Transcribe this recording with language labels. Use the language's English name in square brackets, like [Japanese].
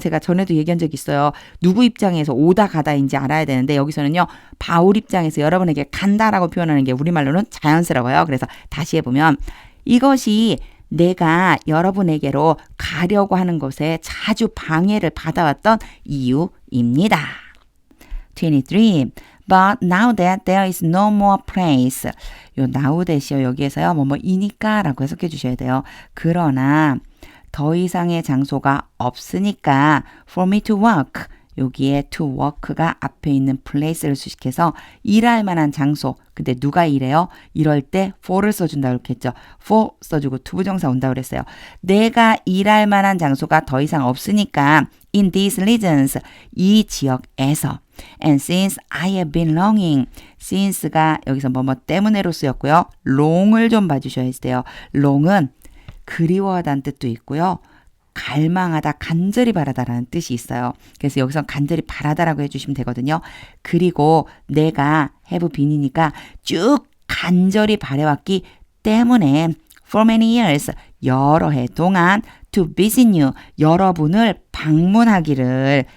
[Korean] 제가 전에도 얘기한 적 있어요. 누구 입장에서 오다 가다인지 알아야 되는데 여기서는요. 바울 입장에서 여러분에게 간다라고 표현하는 게 우리말로는 자연스러워요. 그래서 다시 해보면 이것이 내가 여러분에게로 가려고 하는 것에 자주 방해를 받아왔던 이유입니다. 23. [English] But now that there is no more place. [Korean] 요 now that이요. 여기에서요. 뭐뭐이니까 라고 해석해 주셔야 돼요. 그러나 더 이상의 장소가 없으니까 [English] for me to work. [Korean] 여기에 to work가 앞에 있는 place를 수식해서 일할 만한 장소. 근데 누가 일해요? 이럴 때 for를 써준다고 이렇게 했죠. for 써주고 투부정사 온다고 그랬어요. 내가 일할 만한 장소가 더 이상 없으니까 [English] in these regions. [Korean] 이 지역에서 [English] And since I have been longing. [Korean] since가 여기서 뭐뭐 때문에로 쓰였고요. long을 좀 봐주셔야 돼요. long은 그리워하다는 뜻도 있고요. 갈망하다, 간절히 바라다라는 뜻이 있어요. 그래서 여기서 간절히 바라다라고 해주시면 되거든요. 그리고 내가 have been이니까 쭉 간절히 바래왔기 때문에 [English] for many years, [Korean] 여러 해 동안 [English] to visit you, [Korean] 여러분을 방문하기를.